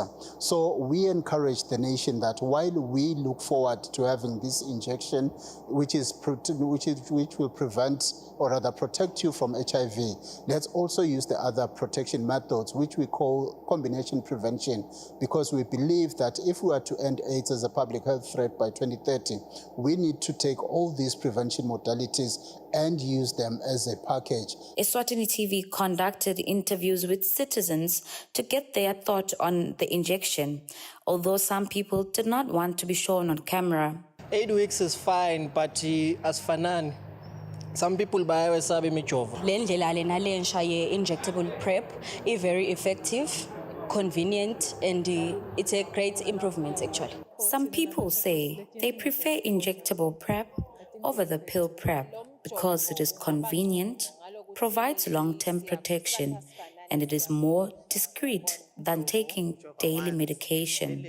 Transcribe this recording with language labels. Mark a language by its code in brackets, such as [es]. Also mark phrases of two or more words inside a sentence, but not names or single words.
[en] So we encourage the nation that while we look forward to having this injection, which will prevent or rather protect you from HIV, let's also use the other protection methods, which we call combination prevention, because we believe that if we are to end AIDS as a public health threat by 2030, we need to take all these prevention modalities and use them as a package. Eswatini TV conducted interviews with citizens to get their thought on the injection, although some people did not want to be shown on camera. 8 weeks is fine, but as fanan, some people [ss] bayawesabe imijovo. Le ndlela lena lensha ye-injectable [en] PrEP is very effective, convenient, and it's a great improvement actually. Some people say they prefer injectable PrEP over the pill PrEP because it is convenient, provides long-term protection, and it is more discreet than taking daily medication.